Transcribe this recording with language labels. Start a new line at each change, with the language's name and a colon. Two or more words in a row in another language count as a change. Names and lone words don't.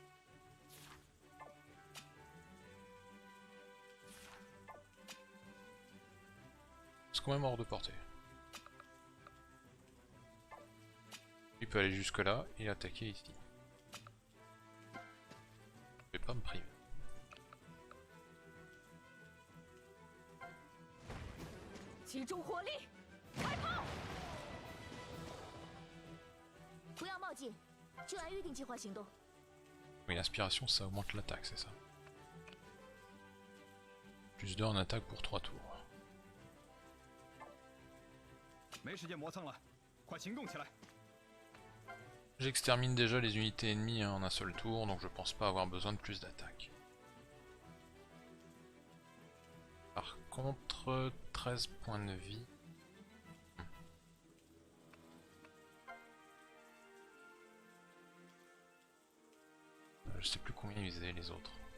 French: C'est quand même hors de portée. Il peut aller jusque là et attaquer ici. Je vais pas me priver.
Chinese: 集中火力，不要冒进，就按预定计划行动。
French: Oui, l'inspiration ça augmente l'attaque, c'est ça. Plus 2 en attaque pour 3 tours.
Chinese: 没时间磨蹭了，快行动起来！
French: J'extermine déjà les unités ennemies en un seul tour, donc je pense pas avoir besoin de plus d'attaques. Par contre, 13 points de vie. Je sais plus combien ils faisaient les autres.